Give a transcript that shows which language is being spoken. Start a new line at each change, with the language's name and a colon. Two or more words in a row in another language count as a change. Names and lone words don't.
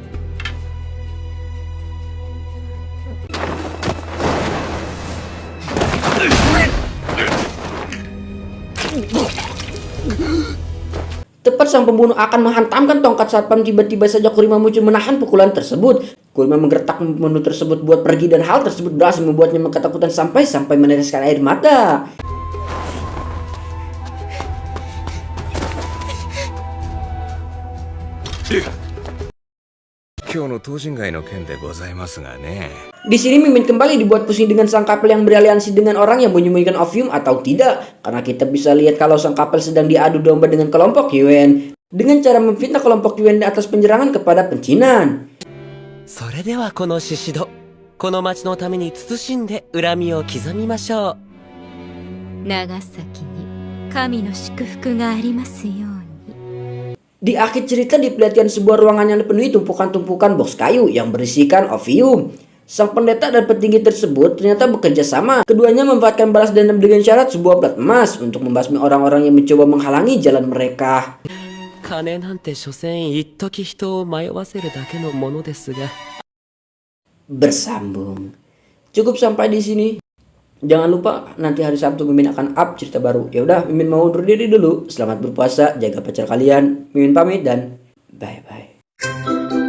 Indonesian: Tepat sang pembunuh akan menghantamkan tongkat satpam, tiba-tiba saja Kurima muncul menahan pukulan tersebut. Kurima menggertak pembunuh tersebut buat pergi dan hal tersebut berhasil membuatnya ketakutan sampai meneteskan air mata.
Japanese: 今日の東人街の件でございますがね。
Indonesian: Di sini Mimin kembali dibuat pusing dengan sang kapel yang beraliansi dengan orang yang menyembunyikan opium atau tidak, karena kita bisa lihat kalau sang kapel sedang diadu domba dengan kelompok Yuan dengan cara memfitnah kelompok Yuan di atas penyerangan kepada pencinan.
Japanese: それではこの獅子戸、この町のために慎んで恨みを刻みましょう。長崎に神の祝福がありますように。
Indonesian: Di akhir cerita diperlihatkan sebuah ruangan yang dipenuhi tumpukan-tumpukan box kayu yang berisikan opium. Sang pendeta dan petinggi tersebut ternyata bekerja sama. Keduanya memanfaatkan balas dendam dengan syarat sebuah plat emas untuk membasmi orang-orang yang mencoba menghalangi jalan mereka.
Japanese: 金なんて所詮一時人を迷わせるだけのものですが。
Indonesian: Bersambung. Cukup sampai di sini. Jangan lupa nanti hari Sabtu Mimin akan up cerita baru. Ya udah, Mimin mau undur diri dulu. Selamat berpuasa, jaga pacar kalian. Mimin pamit dan
English: bye bye.